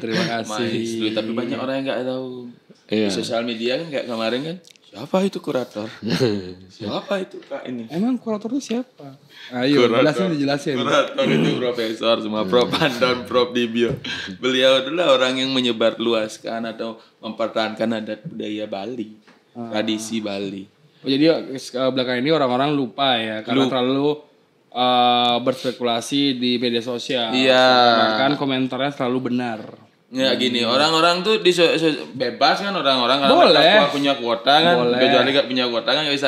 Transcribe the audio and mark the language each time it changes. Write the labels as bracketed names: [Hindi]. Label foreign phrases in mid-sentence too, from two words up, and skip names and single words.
[Indonesian] Maestro, tapi banyak orang yang nggak tahu. Di sosial media kan kayak kemarin kan. Siapa itu kurator? Siapa itu Kak ini? Emang kurator itu siapa? Ayo, dijelasin. Kurator itu profesor, semua Prof Pandon, Prof Dibio. Beliau adalah orang yang menyebarluaskan atau mempertahankan adat budaya Bali, tradisi Bali. Oh, jadi belakang ini orang-orang lupa ya, karena terlalu berspekulasi di media sosial. Iya. Bahkan komentarnya selalu benar. Ya gini, orang-orang tuh bebas kan orang-orang boleh punya kuota kan, kecuali gak punya kuota kan gak bisa